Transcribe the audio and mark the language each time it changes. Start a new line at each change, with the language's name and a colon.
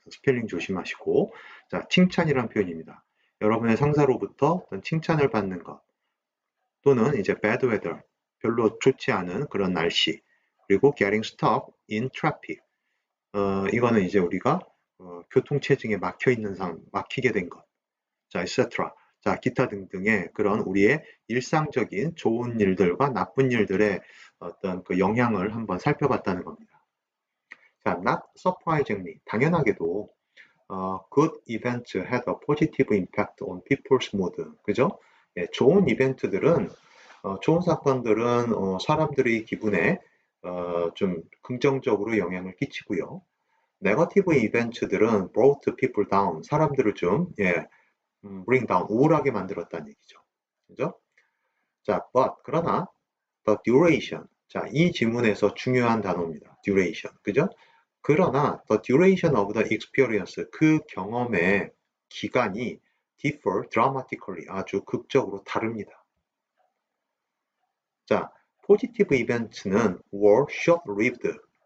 Korean: 스펠링 조심하시고, 자, 칭찬이란 표현입니다. 여러분의 상사로부터 어떤 칭찬을 받는 것, 또는 이제 bad weather, 별로 좋지 않은 그런 날씨, 그리고
English: getting stuck in traffic,
Korean: 이거는 이제 우리가 교통체증에 막히게 된 것, 자, etc. 자, 기타 등등의 그런 우리의 일상적인 좋은 일들과 나쁜 일들의 어떤 그 영향을 한번 살펴봤다는 겁니다.
English: 자, not surprisingly, 당연하게도 good events had a positive impact on people's mood.
Korean: 그죠? 예, 좋은 이벤트들은, 좋은 사건들은 사람들의 기분에 좀 긍정적으로 영향을 끼치고요. 네거티브 이벤트들은
English: brought people down,
Korean: 사람들을 좀, bring down, 우울하게 만들었다는 얘기죠. 그죠? 자, 그러나, the duration. 자, 이 지문에서 중요한 단어입니다. duration. 그죠? 그러나,
English: the duration of the experience,
Korean: 그 경험의 기간이
English: differ dramatically,
Korean: 아주 극적으로 다릅니다.
English: 자, positive event는 were short-lived.